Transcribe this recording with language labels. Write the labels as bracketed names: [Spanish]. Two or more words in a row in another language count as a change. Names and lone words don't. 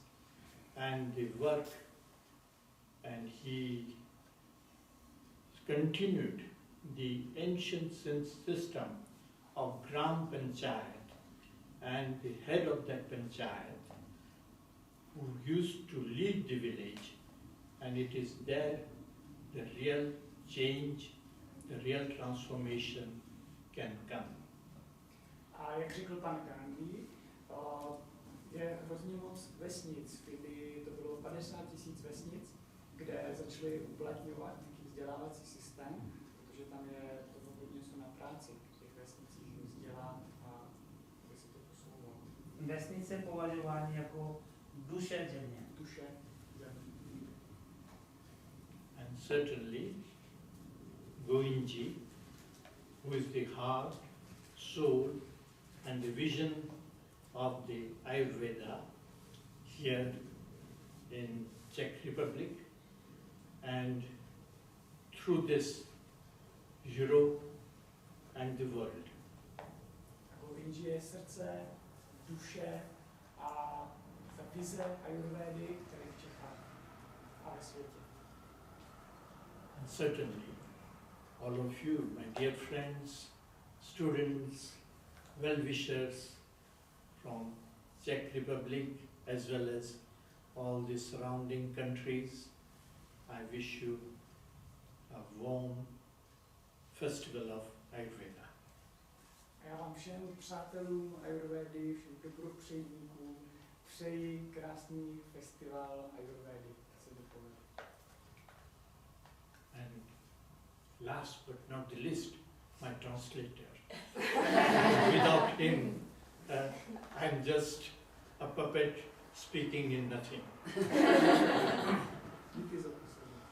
[English] And the work, and he continued the ancient system of Gram Panchayat, and the head of that Panchayat, who used to lead the village, and it is there the real change, the real transformation can come. [Czech] A jak řekl pan Gandhi, je hrozně moc vesnic, kdy to bylo 50 000 vesnic, kde začali uplatňovat nějaký vzdělávací systém, protože tam je to hodně co na práci v těch vesnicích vzdělat a aby se to posouvalo. Vesnice považování jako duše země. Duše země. [English] And certainly, Govinda, who is the heart, soul, and the vision of the Ayurveda here in Czech Republic, and through this Europe and the world. [Czech] Govinda je srdce, duše a ta vize Ayurvédy, které v Čechách a ve světě. [English] And certainly, all of you, my dear friends, students, well-wishers from Czech Republic as well as all the surrounding countries, I wish you a warm festival of Ayurveda. [Czech] A já vám všem přátelům Ayurvédy, všem dobropřejníkům přeji krásný festival Ayurvédy. Se to povede. [English] And last but not the least, my translator. Without him, I'm just a puppet speaking in nothing. [Czech] Díky za pozornost.